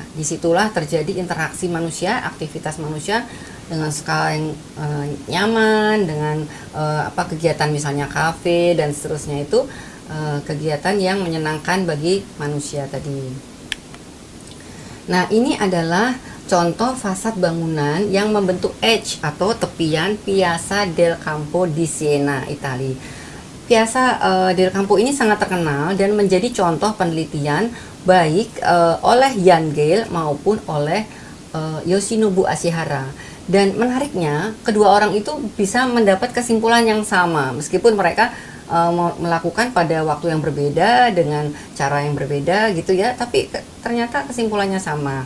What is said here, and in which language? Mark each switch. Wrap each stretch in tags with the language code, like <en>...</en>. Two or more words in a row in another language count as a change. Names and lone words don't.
<id>Disitulah terjadi interaksi manusia, aktivitas manusia dengan skala yang nyaman, dengan kegiatan misalnya kafe dan seterusnya, itu kegiatan yang menyenangkan bagi manusia tadi. Nah, ini adalah contoh fasad bangunan yang membentuk edge atau tepian Piazza del Campo di Siena, Italia. Piazza del Campo ini sangat terkenal dan menjadi contoh penelitian baik oleh Jan Gehl maupun oleh Yoshinobu Ashihara. Dan menariknya, kedua orang itu bisa mendapat kesimpulan yang sama meskipun mereka melakukan pada waktu yang berbeda dengan cara yang berbeda gitu ya, tapi ternyata kesimpulannya sama.</id>